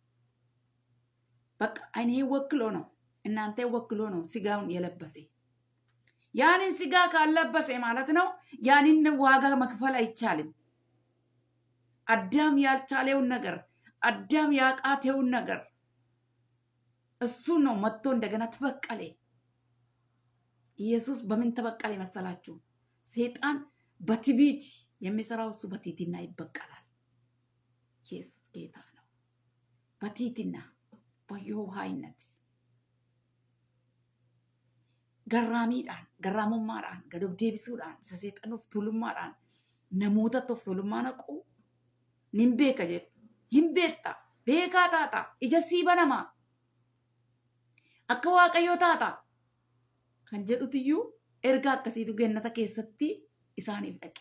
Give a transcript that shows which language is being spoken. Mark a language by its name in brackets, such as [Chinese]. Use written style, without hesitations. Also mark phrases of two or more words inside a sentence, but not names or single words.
[Amharic] በቃ እኔ ወክሎ ነው እናንተ ወክሎ ነው ስጋውን የለበሰ። ያንን ስጋ ካለበሰ ማለት ነው ያንን ዋጋ መክፈል አይቻልም። አዳም ያልቻለውን ነገር አዳም ያቃተውን ነገር እሱ ነው መጥቶ እንደገና ተበቀለ። ኢየሱስ በምን ተበቀለ መሰላችሁ? ሰይጣን በትዕቢት የሚሰራው እሱ በትህትና ይበቀላል። ኢየሱስ ጌታ ነው። በትህትና በየዋህነት [Oromo] garraamiidhaan garraamummaadhaan gad of deebisuudhaan isa seexanuuf tuulummaadhaan namootatti of tuulummaa naqu nin beeka jedhu hin beekta beekaa taata ija sii banamaa akka waaqayyoo taata kan jedhutiyyuu erga akkasiitu gennata keessatti isaaniif dhaqe.